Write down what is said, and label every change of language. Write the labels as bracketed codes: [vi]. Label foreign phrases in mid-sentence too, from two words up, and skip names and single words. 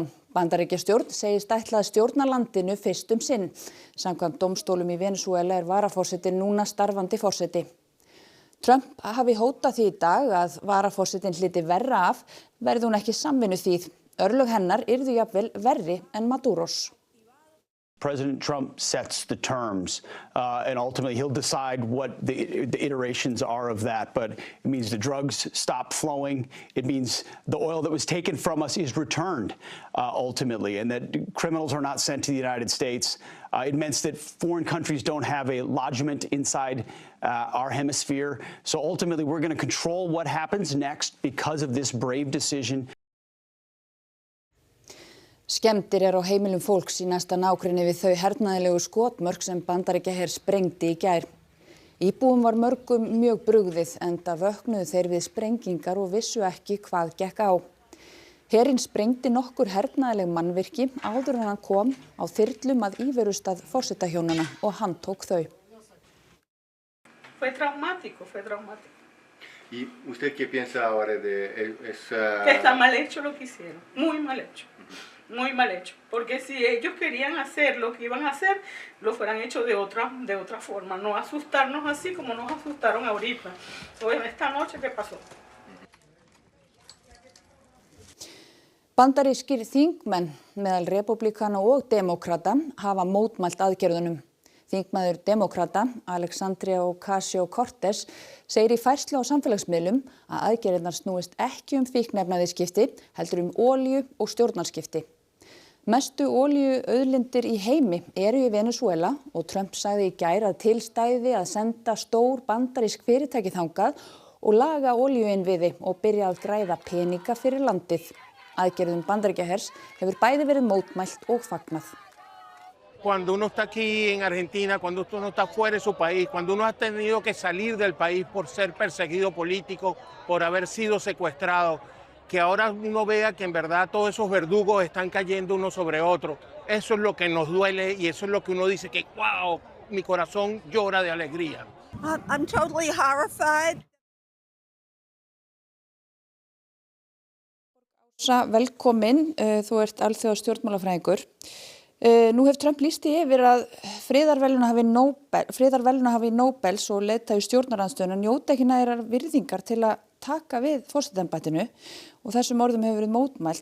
[is] Bandaríkjastjórn segist ætla að stjórna landinu fyrst sinn. Samkvæmt dómstólum í Venesúela varaforseti núna starfandi forseti. Trump hafi hótað því í dag að varaforsetin hlyti verra af verði hún ekki samvinnuþýð. Örlög hennar yrðu jafnvel verri en Maduros. [en] President Trump sets the terms, and ultimately he'll decide what the iterations are of that. But it means the drugs stop flowing. It means the oil that was taken from us is returned ultimately, and that criminals are not sent to the United States. It means that foreign countries don't have a lodgment inside our hemisphere. So ultimately, we're going to control what happens next because of this brave decision. [is] Skemmdir á heimilum fólks í næsta nágrenni við þau hernaðarlegu skotmörk sem Bandaríkjaher sprengdi í gær. Íbúum var mörgum mjög brugðið enda vöknuðu þeir við sprengingar og vissu ekki hvað gekk á. Herinn sprengdi nokkur hernaðarleg mannvirki áður en hann kom á þyrlum að íverustað forsetahjónanna og handtók þau. [es] Fue traumático. ¿Y usted qué piensa ahora de Que está mal hecho lo que hicieron, muy mal hecho. Muy mal hecho, porque si ellos querían hacer lo que iban a hacer, lo fueran hecho de otra forma, no asustarnos así como nos asustaron ahorita, o en esta noche que pasó. [is] Bandarískir þingmenn meðal repúblikana og demókrata hafa mótmælt aðgerðunum. Þingmaður demókrata, Alexandria Ocasio-Cortez, segir í færslu á samfélagsmiðlum að aðgerðirnar snúist ekki fíkniefnaviðskipti, heldur olíu og stjórnarskipti. Mestu olíuauðlindir í heimi eru í Venesúela og Trump sagði í gær að til stæði að senda stór bandarísk fyrirtæki þangað og laga olíuinnviði og byrja að græða peninga fyrir landið. Aðgerðum Bandaríkjahers hefur bæði verið mótmælt og fagnað. [es] Cuando uno está aquí en Argentina, cuando uno está fuera de su país, cuando uno ha tenido que salir del país por ser perseguido político, por haber sido secuestrado, que ahora uno vea que en verdad todos esos verdugos están cayendo uno sobre otro. Eso es lo que nos duele y eso es lo que uno dice que, wow, mi corazón llora de alegría. [en] I'm totally horrified. [is] Velkomin, þú ert alþjóðastjórnmálafræðingur. Nú hefur Trump lýst því yfir að friðarverðlaunahafi Nóbels og leiðtogi stjórnarandstöðunnar njóta ekki nægrar virðingar til að taka við forsetaembættinu og þessum orðum hefur verið mótmælt.